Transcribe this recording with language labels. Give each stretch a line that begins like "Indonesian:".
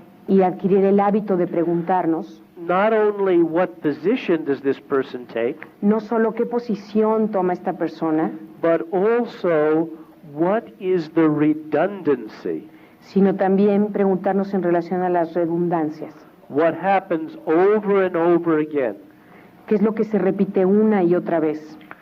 Spanish: y adquirir el hábito de preguntarnos,
English: not only what position does this person take,
Spanish: no solo qué posición toma esta persona,
English: but also what is the redundancy,
Spanish: sino también preguntarnos en relación a las redundancias.
English: What happens over and over again?
Spanish: ¿Qué es lo que se repite una y otra vez?